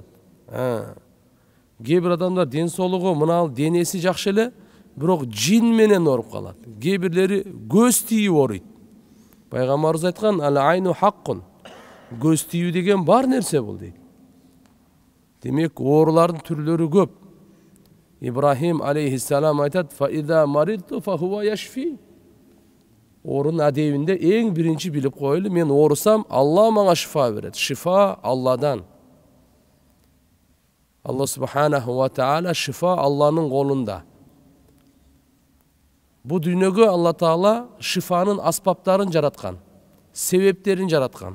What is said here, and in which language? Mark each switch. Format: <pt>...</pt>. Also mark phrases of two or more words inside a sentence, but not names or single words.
<ky>Кээ бир адамдар ден соолугу мына денеси жакшы эле, бирок жин менен ооруп калат. Кээ бирлери көз тийип ооруйт. Пайгамбарыбыз айткан:</ky> <ar>"العين حق."</ar> <ky>Көз тийүү деген бар нерсе бул дейт. Демек, оорулардын түрлөрү көп. Ибрахим алейхиссалам айтат:</ky> <ar>"فإذا مرضت فهو يشفين."</ar> <ky>Оорунун адебинде эң биринчи билип коелу, мен оорусам, Алла мага шифа берет. Шифа Алладан.</ky> <ar>الله سبحانه وتعالى,</ar> <ky>шифа Алланын колунда. Бу дүйнөгө Алла Таала шифанын аспаптарын жараткан, себептерин жараткан.</ky>